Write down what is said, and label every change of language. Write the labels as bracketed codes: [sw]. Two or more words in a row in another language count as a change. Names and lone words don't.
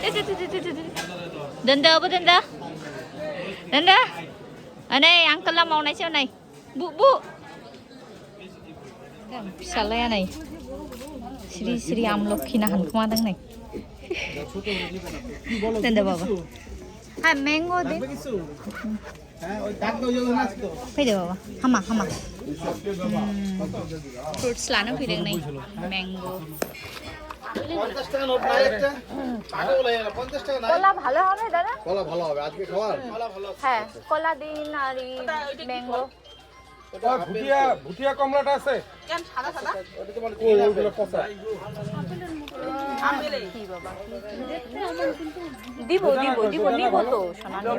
[brx] दोनदो नै आंकोला मावनायसो नै बु फिसालाया नै सिरि आमलखिना हानखुमादों नै दोनदो बाबा हा मैंगो दे फैदो बाबा हामा फ्रुट्स लानो फैदों नै मैंगो [bn] কলা ভালো হবে দাদা কলা ভালো হবে আজকে খাওয়ার হ্যাঁ কলা দিন আর ম্যাঙ্গো ভুটিয়া কমলাটা আছে কেন সাদা ওইগুলো পচা কি বাবা দিব তো সোনা